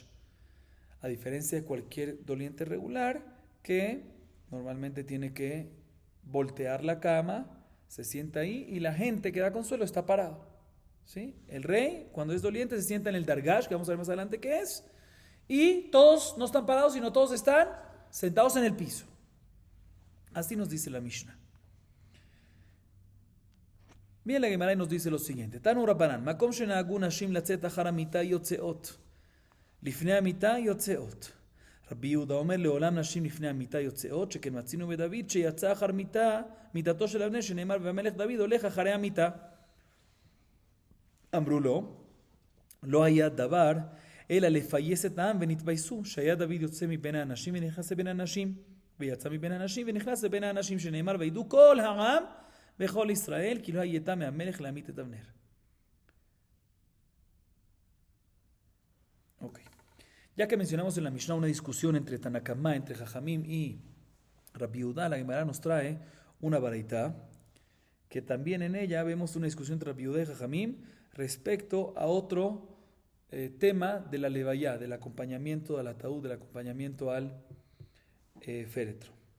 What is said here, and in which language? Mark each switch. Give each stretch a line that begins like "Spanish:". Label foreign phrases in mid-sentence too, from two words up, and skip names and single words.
Spanish: A diferencia de cualquier doliente regular, que normalmente tiene que voltear la cama, se sienta ahí y la gente que da consuelo está parado, ¿sí? El rey, cuando es doliente, se sienta en el dargash, que vamos a ver más adelante qué es, y todos no están parados, sino todos están sentados en el piso. Así nos dice la Mishnah. Bien, la Gemara nos dice lo siguiente:
Hebrew: תנו רבנן מקום שנהגו נשים לצאת אחר המטה יוצאות לפני המטה יוצאות. רבי יהודה אומר לעולם נשים לפני המטה יוצאות שכן מצינו בדוד שיצא אחר מטתו של אבנר שנאמר והמלך דוד הולך אחרי המטה. אמרו לו, לא היה דבר, אלא לפייס את העם ונתבייסו, שהיה דוד יוצא מבין האנשים ונכנס לבין האנשים, ויצא מבין האנשים ונכנס לבין האנשים, שנאמר, וידעו כל העם וכל ישראל, כי לא הייתה מהמלך להמית את אבנר.
Spanish: Ok. Ya que mencionamos en la Mishnah una discusión entre Tanakama, entre Jajamim y Rabbi Yehuda, la Gemara nos trae una baraita, que también en ella vemos una discusión entre Rabbi Yehuda y Jajamim respecto a otro tema de la levaya, del acompañamiento al ataúd, del acompañamiento al féretro.